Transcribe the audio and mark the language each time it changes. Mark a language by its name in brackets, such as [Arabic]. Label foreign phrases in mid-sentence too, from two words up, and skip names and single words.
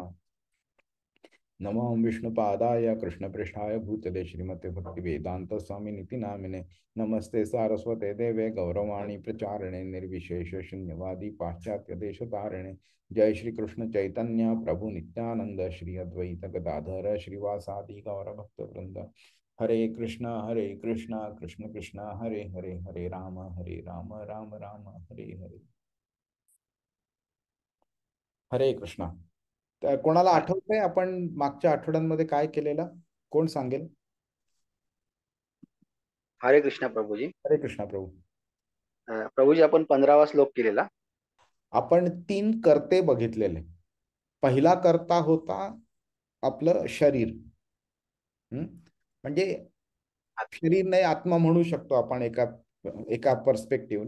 [Sanskrit] नमो विष्णुपादाय कृष्णपृष्ठाय भूतले श्रीमते भक्तिवेदांत स्वामिनिति नामिने। नमस्ते सारस्वते देवे गौरवाणी प्रचारिणे निर्विशेष शून्यवादी पाश्चात्य देशतारिणे। जय श्री कृष्ण चैतन्य प्रभु नित्यानंद श्री अद्वैत गदाधर श्रीवासादि गौर भक्त वृंद। हरे कृष्ण कृष्ण कृष्ण हरे हरे, हरे राम राम राम हरे हरे। हरे कृष्ण। [Marathi] तर कोणाला आठवतंय आपण मागच्या आठवड्यांमध्ये काय केलेलं? कोण सांगेल? हरे कृष्णा प्रभूजी. हरे कृष्णा प्रभू. प्रभूजी आपण 15वा श्लोक केलेला. आपण 3 कर्ते बघितलेले. पहिला कर्ता होता आपलं शरीर. म्हणजे शरीर नाही, आत्मा म्हणू शकतो आपण एका एका पर्स्पेक्टिव्हने.